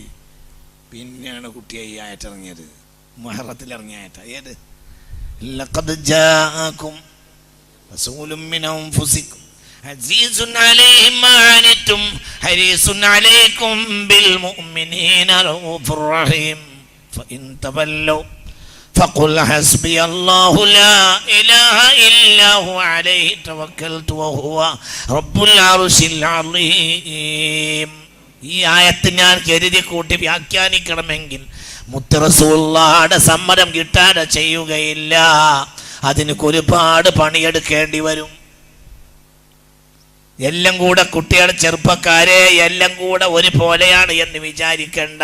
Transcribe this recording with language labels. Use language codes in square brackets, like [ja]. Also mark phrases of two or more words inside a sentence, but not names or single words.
[ml] പിന്നെയാണ് കുട്ടിയായി ആയറ്റിറങ്ങിയത്, മുഹറത്തിൽ ഇറങ്ങിയ ആയറ്റ. [ar] ഏത്? لقد جاءكم رسول من أنفسكم عزيز عليه ما عنتم حريص عليكم بالمؤمنين رءوف رحيم فإن تولوا فقل حسبي الله لا إله إلا هو عليه توكلت وهو رب العرش العظيم. [ml] ഈ ആയത്ത് ഞാൻ കരുതി കൂട്ടി വ്യാഖ്യാനിക്കണമെങ്കിൽ മുത്ത് റസൂലുള്ളാഹിയുടെ സമ്മതം കിട്ടാതെ ചെയ്യുകയില്ല. അതിന് ഒരുപാട് പണിയെടുക്കേണ്ടി വരും. എല്ലാം കൂടെ കുട്ടികളുടെ ചെറുപ്പക്കാരെ എല്ലാം കൂടെ ഒരുപോലെയാണ് എന്ന് വിചാരിക്കണ്ട.